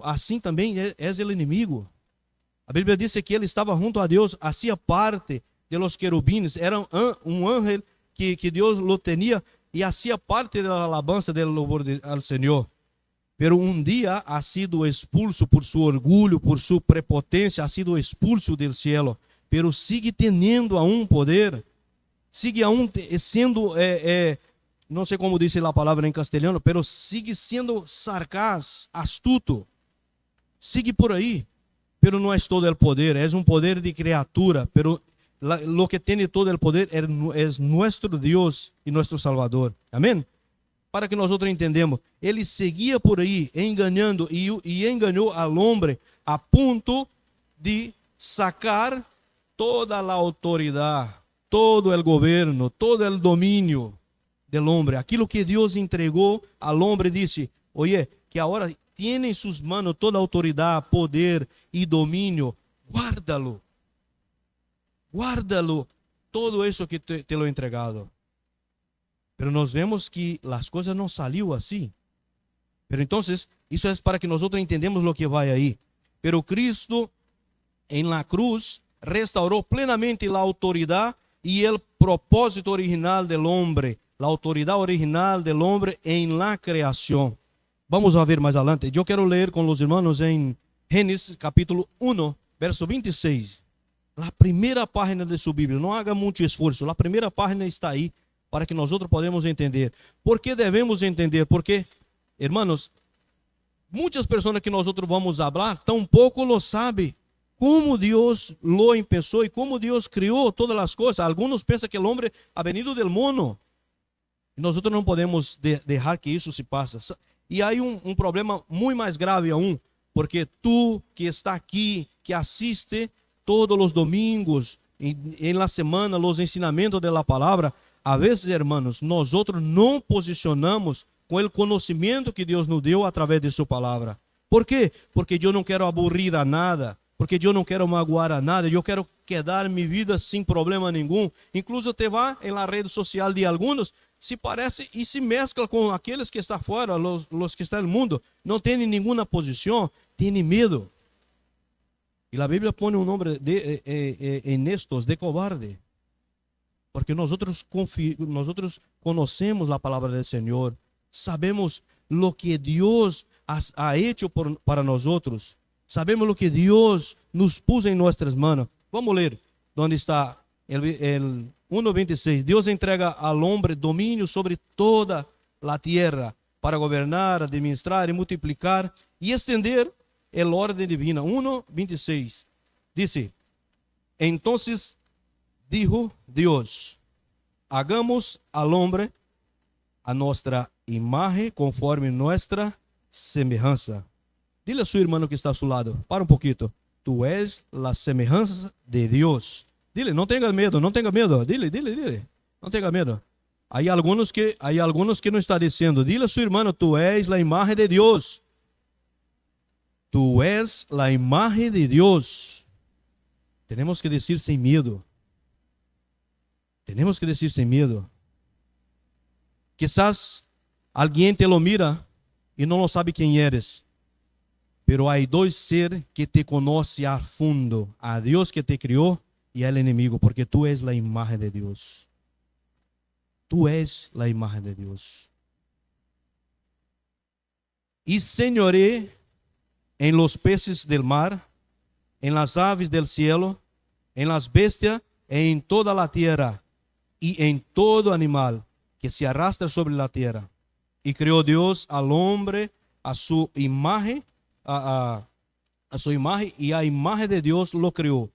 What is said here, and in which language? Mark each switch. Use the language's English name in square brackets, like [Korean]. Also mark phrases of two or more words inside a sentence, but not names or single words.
[Spanish] Así también es el enemigo. La Biblia dice que él estaba junto a Dios, hacía parte de los querubines, era un ángel que Dios lo tenía y hacía parte de la alabanza del louvor al Señor. Pero un día ha sido expulso por su orgullo, por su prepotencia, ha sido expulso del cielo, pero sigue teniendo aún poder, sigue aún siendo [Portuguese] não sei como diz a palavra em castelhano, [Spanish] pero sigue sendo sarcaz, astuto. [Portuguese] Sigue por aí. Pero não é todo o poder, é um poder de criatura, [Spanish] pero lo que [Portuguese] tem todo o poder é nosso Deus e nosso Salvador. Amém? Para que nós outros entendamos, ele seguia por aí enganando e enganou ao homem a ponto de sacar toda a autoridade, todo o governo, todo o domínio do homem. Aquilo que Deus entregou ao homem, disse: oye, que agora tiene em suas mãos toda a autoridade, poder e domínio, [Spanish] guárdalo. Guárdalo, todo isso que te lo he entregado. [Portuguese] Pero nós vemos que as coisas não saliu assim. Pero então, isso é para que nós entendamos o que vai aí. [Spanish] Pero Cristo, em la cruz, [Portuguese] restaurou plenamente a autoridade e o propósito original do homem, a autoridade original do homem em la criação. [Spanish] Vamos a ver [Portuguese] mais adelante. Eu quero ler com os irmãos em Gênesis capítulo 1, verso 26. A primeira página de sua Bíblia. Não haga muito esforço. A primeira página está aí para que nós podemos entender. Por que devemos entender? Porque, irmãos, muitas pessoas que nós vamos falar, tampouco lo sabem como Deus lo empezou e como Deus criou todas as coisas. Alguns pensam que o homem [Spanish] ha venido del mono. [Portuguese] E nós não podemos deixar que isso se passe. E há um problema muito mais grave aún, porque tu que está aqui, que assiste todos os domingos, em la semana, os ensinamentos da palavra, a vezes, hermanos, nós não posicionamos com o conhecimento que Deus nos deu através de sua palavra. ¿Por quê? Porque eu não quero aburrir a nada, porque eu não quero magoar a nada, eu quero quedar minha vida sem problema nenhum. Incluso te vai em la rede social de alguns, se parece e se mescla com aqueles que estão fora, os que estão no mundo, não tem nenhuma posição, tem medo. E a Bíblia põe um nome em [Spanish] estos de cobarde. [Portuguese] Porque nós conhecemos a palavra do Senhor, [Spanish] sabemos lo que Deus ha hecho para [Portuguese] nós, [Spanish] sabemos lo que Deus nos puso [Portuguese] em nossas mãos. Vamos ler onde está el 1:26. Deus entrega ao homem domínio sobre toda a terra para governar, administrar e multiplicar e estender a ordem divina. 1:26 diz: [Spanish] entonces dijo Deus: hagamos al hombre a nuestra imagen conforme nuestra semejanza. Dile a su hermano que está a su lado, [Portuguese] para um pouquinho. [Spanish] Tu és la semejanza de Deus. Dile, [Portuguese] não tenha medo, não tenha medo. Dile, não tenha medo. Há alguns que não está dizendo. [Spanish] Dile a su hermano, tu és la imagen de Deus. Tu és la imagen de Deus. [Portuguese] Temos que dizer sem medo. Temos que dizer sem medo. Quizás alguém [Spanish] te lo mira [Portuguese] e não sabe quem eres. Pero há dois seres que te conhecem a fundo. A Deus que te criou e ao inimigo. Porque tu és a imagem de Deus. Tu és a imagem de Deus. [Spanish] E senhoré em los peces del mar, en las aves del cielo, en las bestias, en toda la tierra, y en todo animal que se arrastra sobre la tierra. Y creó Dios al hombre a su imagen, a su imagen, y a imagen de Dios lo creó.